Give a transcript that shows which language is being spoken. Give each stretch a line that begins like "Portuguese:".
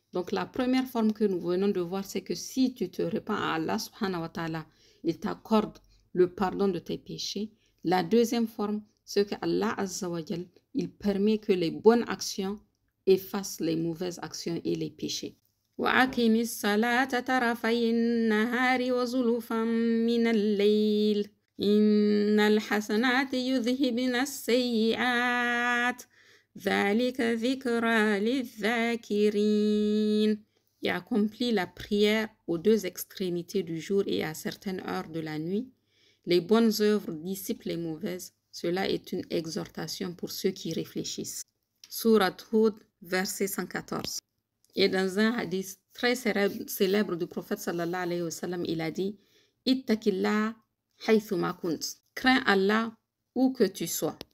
French: Donc, la première forme que nous venons de voir, c'est que si tu te répands à Allah subhanahu wa ta'ala, il t'accorde le pardon de tes péchés. La deuxième forme, c'est que Allah Azza wa Jal, il permet que les bonnes actions effacent les mauvaises actions et les péchés.
Arabic: وأقم الصلاة طرفي النهار وزلفا من الليل إن الحسنات يذهبن السيئات ذلك ذكرى للذاكرين.
French: Et accomplit la prière aux deux extrémités du jour et à certaines heures de la nuit. Les bonnes œuvres dissipent les mauvaises. Cela est une exhortation pour ceux qui réfléchissent. Surat Hud, verset 114. Et dans un hadith très célèbre du prophète sallallahu alayhi wa sallam, il a dit «
Arabic: Ittaqillah haythuma kunt
French: » Crains Allah où que tu sois.